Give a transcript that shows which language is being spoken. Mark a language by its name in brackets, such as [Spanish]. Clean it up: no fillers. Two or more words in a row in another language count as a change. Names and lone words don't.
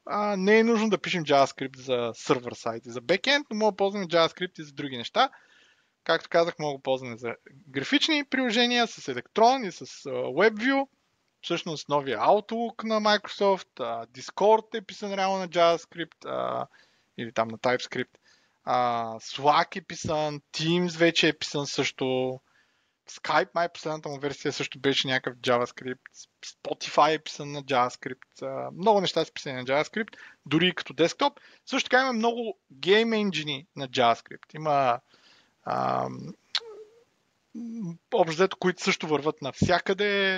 [Bulgarian] Не е нужно да пишем JavaScript за сервер сайт и за бекенд, но мога да ползваме JavaScript и за други неща. Както казах, мога да ползваме за графични приложения с Electron и с WebView. Всъщност новия Outlook на Microsoft, Discord е писан реално на JavaScript или там на TypeScript. Slack е писан, Teams вече е писан също. Skype, май последната му версия също беше някакъв JavaScript. Spotify е писан на JavaScript. Много неща са писани на JavaScript, дори и като десктоп. Също така има много гейм енджини на JavaScript. Има общо взето, които също върват навсякъде.